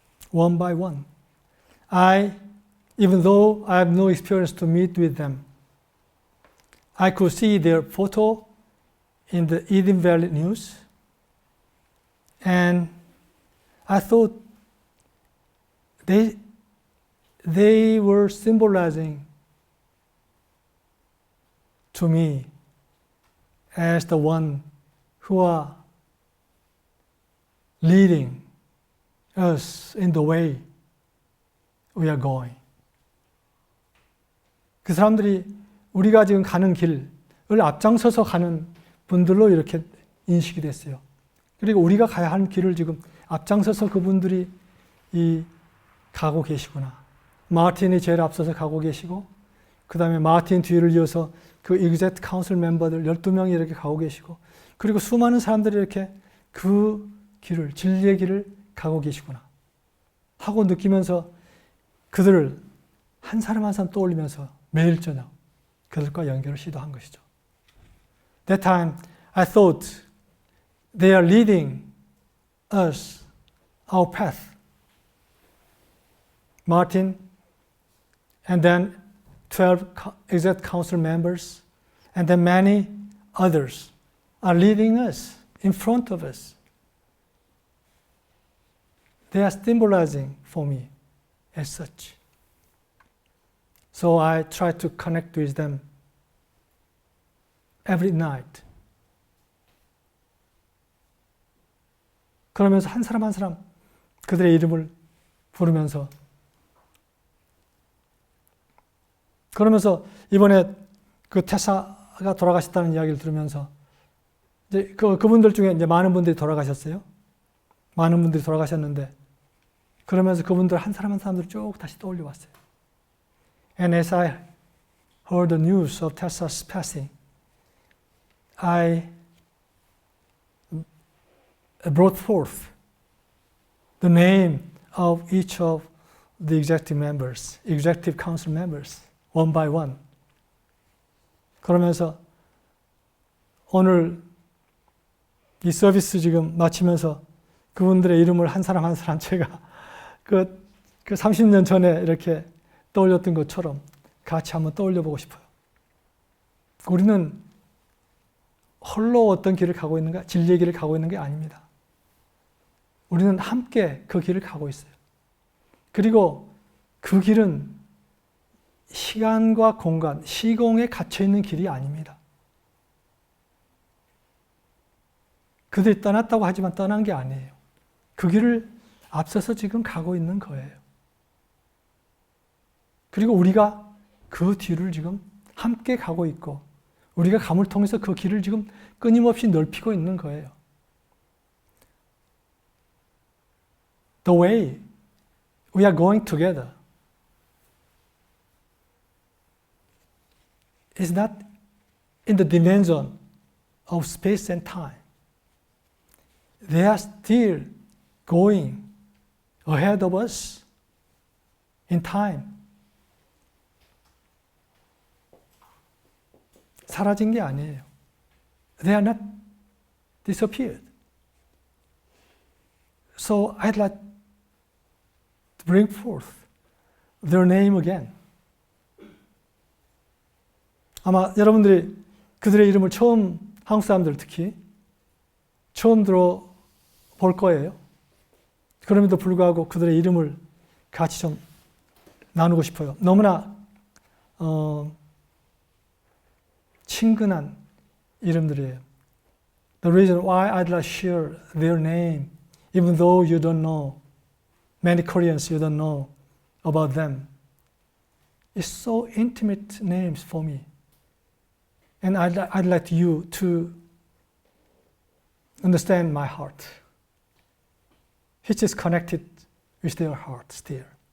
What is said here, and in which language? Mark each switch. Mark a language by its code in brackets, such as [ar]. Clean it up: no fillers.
[en] One by one. Even though I have no experience to meet with them, I could see their photo in the Eden Valley News, and I thought they were symbolizing to me as the one who are leading us in the way we are going. [ko] 그 사람들이 우리가 지금 가는 길을 앞장서서 가는 분들로 이렇게 인식이 됐어요. 그리고 우리가 가야 하는 길을 지금 앞장서서 그분들이 가고 계시구나. 마틴이 제일 앞서서 가고 계시고, 그 다음에 마틴 뒤를 이어서 그 exec council 멤버들 12명이 이렇게 가고 계시고, 그리고 수많은 사람들이 이렇게 그 길을, 진리의 길을 가고 계시구나 하고 느끼면서 그들을 한 사람 한 사람 떠올리면서 매일 저녁 그들과 연결을 시도한 것이죠. [en] That time I thought they are leading us our path. Martin and then 12 exec council members and then many others are leading us in front of us. They are symbolizing for me as such. So I try to connect with them every night. [ko] 그러면서 한 사람 한 사람 그들의 이름을 부르면서, 그러면서 이번에 그 테사가 돌아가셨다는 이야기를 들으면서 이제 그분들 중에 이제 많은 분들이 돌아가셨어요. 많은 분들이 돌아가셨는데, 그러면서 그분들 한 사람 한 사람들 쭉 다시 떠올려 왔어요. [en] And as I heard the news of Tessa's passing, I brought forth the name of each of the executive council members, one by one. [ko] 그러면서 오늘 이 서비스 지금 마치면서 그분들의 이름을 한 사람 한 사람 제가 그 30년 전에 이렇게 떠올렸던 것처럼 같이 한번 떠올려 보고 싶어요. 우리는 홀로 어떤 길을 가고 있는가, 진리의 길을 가고 있는 게 아닙니다. 우리는 함께 그 길을 가고 있어요. 그리고 그 길은 시간과 공간, 시공에 갇혀 있는 길이 아닙니다. 그들이 떠났다고 하지만 떠난 게 아니에요. 그 길을 앞서서 지금 가고 있는 거예요. 그리고 우리가 그 뒤를 지금 함께 가고 있고, 우리가 감을 통해서 그 길을 지금 끊임없이 넓히고 있는 거예요. [en] The way we are going together is not in the dimension of space and time. They are still going ahead of us in time. [ko] 사라진 게 아니에요. [en] They are not disappeared. So I'd like to bring forth their name again. [ko] 아마 여러분들이 그들의 이름을 처음, 한국 사람들 특히 처음 들어볼 거예요. 그럼에도 불구하고 그들의 이름을 같이 좀 나누고 싶어요. 너무나 친근한 이름들이에요. [en] The reason why I'd like to share their name, even though you don't know many Koreans you don't know about them. It's so intimate names for me. And I'd like you to understand my heart, which is connected with their heart still.